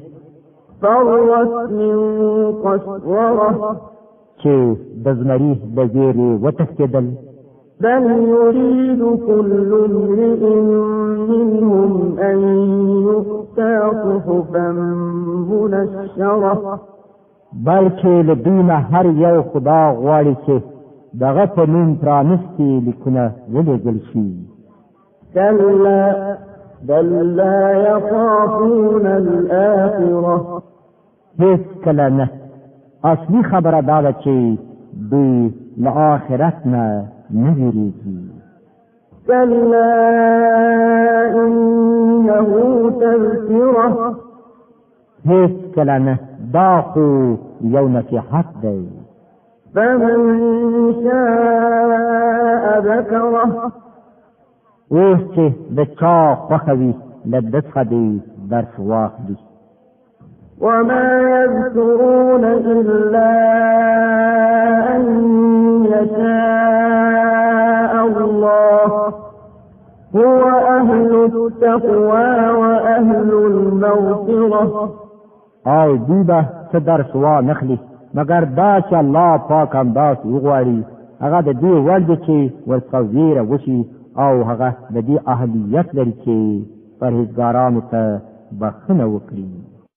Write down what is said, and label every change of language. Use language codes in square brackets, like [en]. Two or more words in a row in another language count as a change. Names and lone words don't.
[ar] فرت من قسورة [ps] چې د زمري د ویرې وتښتېدل [ar] بل يريد كل امرئ منهم أن يؤتى صحفا منشرة [ps] بلکې له دوی نه هر یو خدا غواړي چې دغه په نوم پرانستي لیکونه ولېږل شي [ar] كلا بل لا يخافون الآخرة [ps] هیڅ کله نه اصلي خبره دا ده چې دوی له آخرت نه نه ویریږي [ar] كلا إنه تذكرة [ps] هیڅ کله نه دا خو یو نصیحت دی [ar] فمن شاء ذكره [ps] اوس چې د چا خوښه وي له ده څخه دې درس واخلي [ar] وما يذكرون إلا أن يشاء الله هو أهل التقوى وأهل المغفرة [ps] او دوی به څه درس وانخلي مګر دا چې الله پاک همداسې وغواړي هغه د دې وړ دی چې ورڅخه ویره وشي او هغه د دې اهلیت لري چې پرهیزګارانو ته بخښنه وکړي